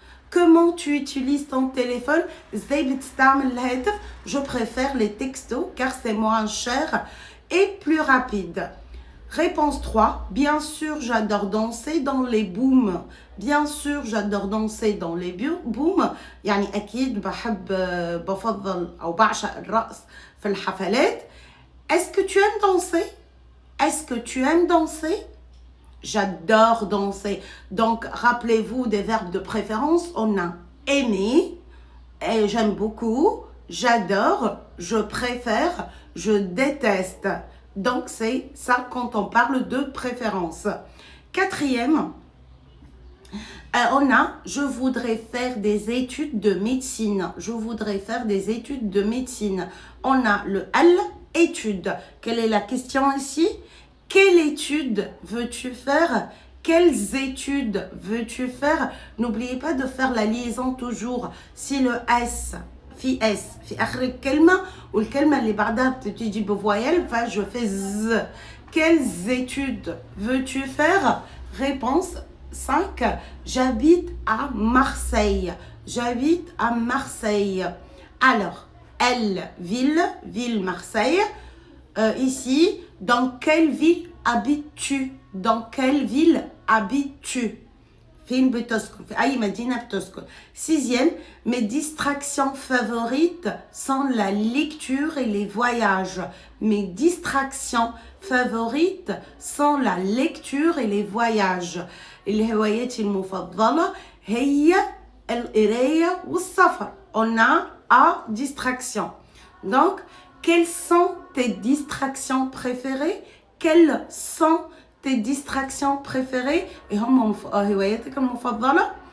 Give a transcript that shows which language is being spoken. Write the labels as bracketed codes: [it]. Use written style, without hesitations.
[fr] Comment tu utilises ton téléphone? Je préfère les textos car c'est moins cher et plus rapide. Réponse 3. Bien sûr, j'adore danser dans les booms. Bien sûr, j'adore danser dans les booms. [ar] يعني أكيد بفضل أو بعشق الرقص في الحفلات. [fr] Est-ce que tu aimes danser? Est-ce que tu aimes danser? J'adore danser. Donc, rappelez-vous des verbes de préférence. On a aimer, et j'aime beaucoup, j'adore, je préfère, je déteste. Donc, c'est ça quand on parle de préférence. Quatrième, On a je voudrais faire des études de médecine. Je voudrais faire des études de médecine. On a le al, étude. Quelle est la question ici? Quelle étude veux-tu faire? Quelles études veux-tu faire? N'oubliez pas de faire la liaison toujours. Si le S [ar] في آخر الكلمة والكلمة اللي بعدها بتيجي بفويل فje fais Z. [fr] Quelles études veux-tu faire? Réponse 5. J'habite à Marseille. J'habite à Marseille. Alors, elle, ville Marseille. Ici, dans quelle ville habites-tu? Dans quelle ville habites-tu? [ar] فين بتسكن؟ في أي مدينة بتسكن؟ [fr] 6e, mes distractions favorites sont la lecture et les voyages. Mes distractions favorites sont la lecture et les voyages. [ar] الهوايات المفضلة هي القراية والسفر. [fr] On a A, distraction. Donc, quelles sont tes distractions préférées? Quelles sont tes distractions préférées? [ar] Et هواياتك المفضلة?